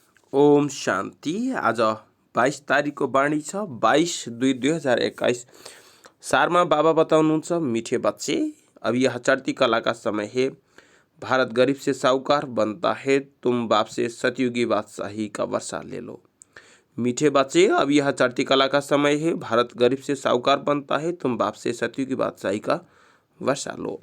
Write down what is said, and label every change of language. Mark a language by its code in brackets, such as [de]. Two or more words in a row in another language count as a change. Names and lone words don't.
[ne] ओम शान्ति। आज 22 तारिकको बाणी छ 22/2/2021। सारमा बाबा बताउनुहुन्छ, [hi] मीठे बच्चे अब यह चढ़ती कला का समय है। भारत गरीब से साहूकार बनता है, तुम बाप से सतयुगी बादशाही का वर्षा ले लो। मीठे बच्चे अब यह चढ़ती कला का समय है। भारत गरीब से साहूकार बनता है, तुम बाप से सतयुगी बादशाही का वर्षा लो।